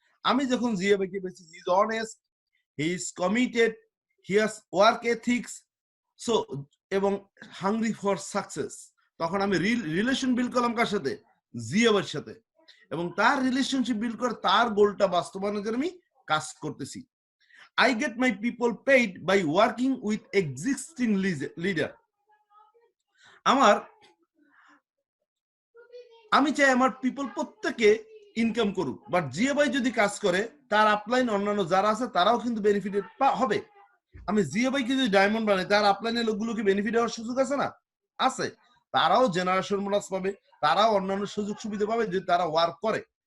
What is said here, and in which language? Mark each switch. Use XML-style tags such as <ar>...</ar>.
<bn>আমি যখন জিয়া ভাইকে পেয়েছি,</bn> <en>he is honest, he is committed, he has work ethics, so এবং hungry for success,</en> <bn>তখন আমি রিলেশন বিল্ড করলাম কার সাথে? জিয়া ভাইয়ের সাথে। এবং তার রিলেশনশিপ বিল্ড করে তার গোলটা বাস্তবায়নের জন্য আমি কাজ করতেছি।</bn> <en>I get my people paid by working with existing leader.</en> <bn>আমি চাই আমার পিপল প্রত্যেকে ইনকাম করুক, বাট জিয়া ভাই যদি কাজ করে তার আপলাইন অন্যান্য যারা আছে তারাও কিন্তু বেনিফিটেড হবে। আমি জিয়া ভাইকে যদি ডায়মন্ড বানাই, তার আপলাইনের লোকগুলোকে বেনিফিট হওয়ার সুযোগ আছে না? আছে। তারাও জেনারেশন বোনাস পাবে, তারাও অন্যান্য সুযোগ সুবিধা পাবে যদি তারা ওয়ার্ক করে।</bn>